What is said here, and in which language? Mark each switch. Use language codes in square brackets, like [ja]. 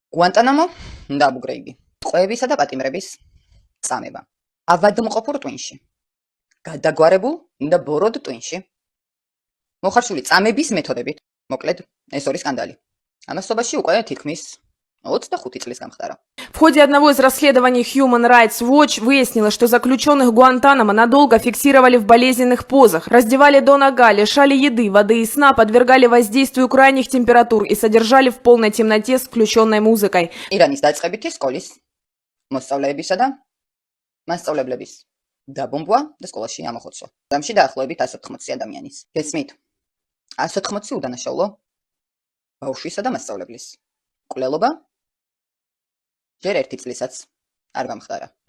[ka] Гуантанамо, დაბუგრეიბი, ტყვეებისა და პატიმრების წამება. ავადმყოფურ ტვინში, გადაგვარებულ და ბოროდ ტვინში, მოხარშული წამების მეთოდებით, მოკლედ, ეს ორი სკანდალი. ამასობაში უკვე თითქმის 25 წლის გამხდარა. [ru] В ходе одного из расследований Human Rights Watch выяснилось, что заключенных Гуантанамо надолго фиксировали в болезненных позах, раздевали до нога, лишали еды, воды и сна, подвергали воздействию крайних температур и содержали в полной темноте с включенной музыкой. [ka] ირანის დაწყებითი სკოლის მოსწავლეებისა და მასწავლებლების დაბომბვა და სკოლაში ამოხოცვა. დამში დაახლოებით 180 ადამიანის. გესმით? 180 უდანაშაულო ბავშვისა და მასწავლებლის მკვლელობა ჯერ ერთი წლისაც არ გამხდარა.